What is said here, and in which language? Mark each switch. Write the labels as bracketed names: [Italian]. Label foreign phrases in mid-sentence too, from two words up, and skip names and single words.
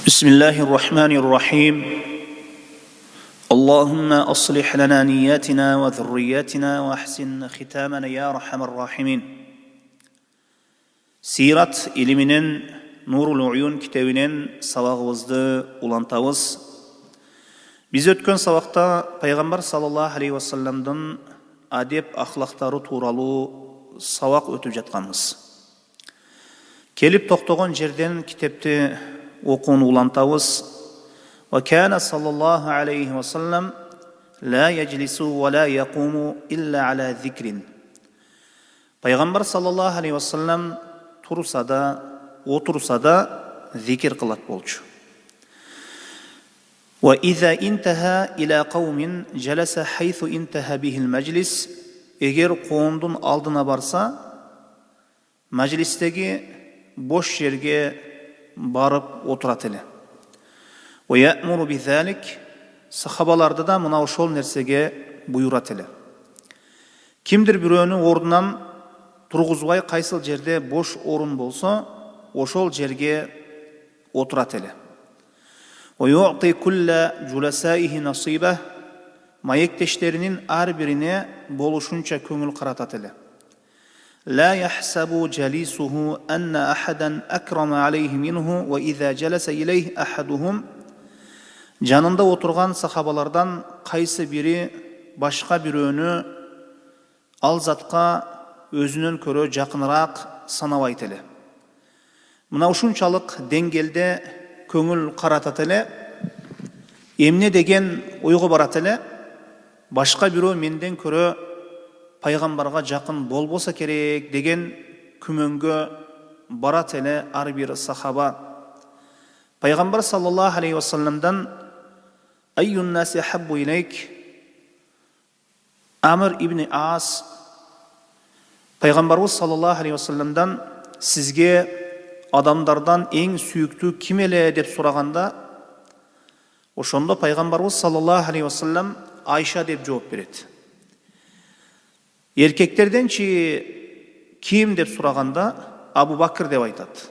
[Arabic] بسم الله الرحمن الرحيم اللهم أصلح لنا نياتنا وذرياتنا وأحسن ختامنا يا أرحم الراحمين. [Kyrgyz] Сират илиминен Нурул Уюн китебинен сабагыбызды улантабыз. Биз өткөн сабакта пайгамбар [Arabic] صلى الله عليه وسلم [Kyrgyz] адеп ахлактары тууралуу сабак өтүп жатканбыз. Келип токтогон жерден китепти окууну улантабыз. [Arabic] وكان صلى الله عليه وسلم لا يجلس ولا يقوم إلا على ذكر. [Kyrgyz] Пайгамбар [Arabic] صلى الله عليه وسلم [Kyrgyz] турса да, отурса да зикир кылат болчу. [Arabic] وإذا انتهى إلى قوم جلس حيث انتهى به المجلس. [Kyrgyz] Эгер коомдун алдына барса, majlistеги бош жерге барып отурат эле. [Arabic] ويأمر بذلك. [Kyrgyz] Сахабаларды да мына ошол нерсеге буйрат эле. Кимдир бирөөнү ордунан тургузбай кайсыл жерде бош орун болсо, ошол жерге отурат эле. [Arabic] ويعطي كل جلسائه نصيبه. [Kyrgyz] Маектештеринин ар бирине болушунча көңүл каратат эле. [Arabic] لا يحسب جليسه أن أحدا أكرم عليه منه وإذا جلس إليه أحدهم. [Kyrgyz] Жанында отурган сахабалардан кайсы бири башка бирөөнү ал затка өзүнөн көрө жакыныраак санабайт эле. Мына ушунчалык деңгээлде көңүл каратат эле. Эмне деген ойго барат эле. Башка бирөө менден көрө пайгамбарга жакын болбосо керек деген күмөнгө барат эле ар бир сахаба. [Arabic] Пайгамбар صلى الله عليه وسلم أي الناس أحب إليك. [Kyrgyz] Амр ибн Ас Пайгамбарыбыз [Arabic] صلى الله عليه وسلم [Kyrgyz] сизге адамдардан эң сүйүктүү ким эле деп сураганда, ошондо Пайгамбарыбыз [Arabic] صلى الله عليه وسلم [Kyrgyz] Айша деп жооп берет. Эркектерденчи ким деп сураганда Абу Бакр деп айтат.